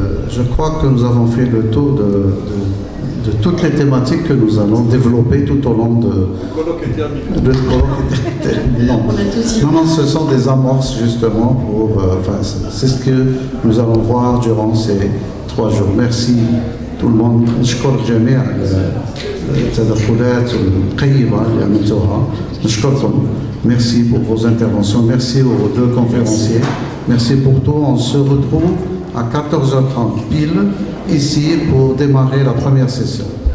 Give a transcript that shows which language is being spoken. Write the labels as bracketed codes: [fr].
[fr] Je crois que nous avons fait le tour de toutes les thématiques que nous allons développer tout au long de... Le colloque était terminé. Non, ce sont des amorces justement pour... c'est ce que nous allons voir durant ces 3 jours. Merci tout le monde. [ar] نشكر جميع التدخلات القيمة اللي عملتوها. نشكركم. [fr] Merci pour vos interventions. Merci aux 2 conférenciers. Merci pour tout. On se retrouve à 14h30 pile, ici, pour démarrer la première session.